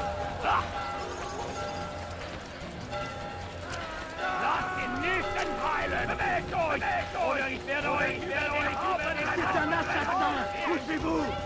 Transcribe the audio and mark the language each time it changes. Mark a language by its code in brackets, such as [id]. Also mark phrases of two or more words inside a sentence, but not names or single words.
[de] Lasst ihn nicht entweilen! Bewegt euch! Oder ich werde euch [fr] C'est un assassin! Poussez-vous!